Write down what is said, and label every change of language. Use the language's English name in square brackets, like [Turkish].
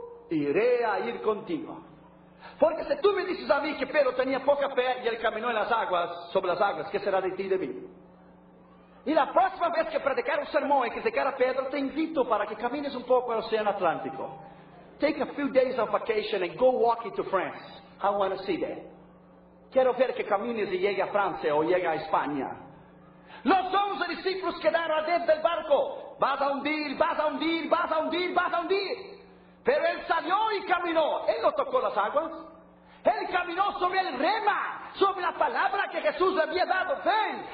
[Spanish] Iré a ir contigo. Porque si tú me dices a mí que Pedro tenía poca fe y él caminó en las aguas, sobre las aguas, ¿qué será de ti y de mí? Y la próxima vez que predicar un sermón y criticar a Pedro, te invito para que camines un poco al Océano Atlántico. [English] Take a few days of vacation and go walk into France. I want to see that. [Spanish] Quiero ver que camines y llegue a Francia o llegue a España. Los 11 discípulos quedaron adentro del barco. Vas a hundir, vas a hundir, vas a hundir, vas a hundir. Pero él salió y caminó. Él no tocó las aguas. Él caminó sobre el rema, sobre la palabra que Jesús le había dado. Ven.